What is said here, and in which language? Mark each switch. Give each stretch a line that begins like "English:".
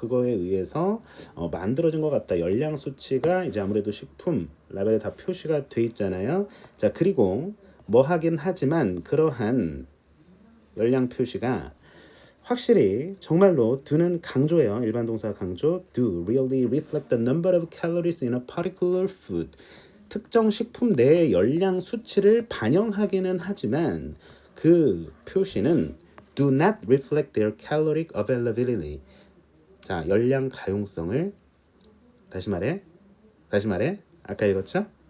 Korean: 그거에 의해서 만들어진 것 같다. 열량 수치가 이제 아무래도 식품 라벨에 다 표시가 돼 있잖아요. 자, 그리고 뭐 하긴 하지만 그러한 열량 표시가 확실히 정말로 do는 강조예요. 일반 동사 강조.
English: Do really reflect the number of calories in a particular food.
Korean: 특정 식품 내의 열량 수치를 반영하기는 하지만 그 표시는
English: do not reflect their caloric availability.
Korean: 자, 열량 가용성을 다시 말해 아까 읽었죠?